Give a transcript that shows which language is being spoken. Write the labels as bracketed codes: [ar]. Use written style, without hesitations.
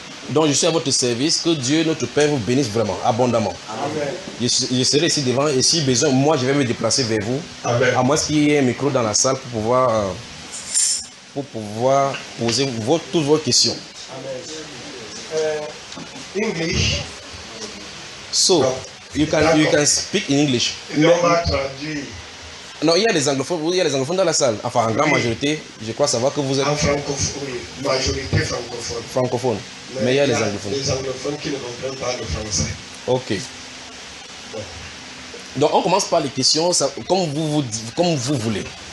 [fr] Donc je suis à votre service, que Dieu notre Père vous bénisse vraiment, abondamment. Amen. Je serai ici devant et si besoin, moi je vais me déplacer vers vous. Amen. À moins qu'il y ait un micro dans la salle pour pouvoir poser toutes vos questions. [en] Amen. English. So, you can speak in English. [fr] On va traduire Non, il y a des anglophones dans la salle. Enfin, en grande majorité, je crois savoir que vous êtes en francophone, oui, majorité francophone. francophone. Mais il y a les anglophones. Les anglophones qui ne comprennent pas le français. Ok. Donc, on commence par les questions, comme vous voulez.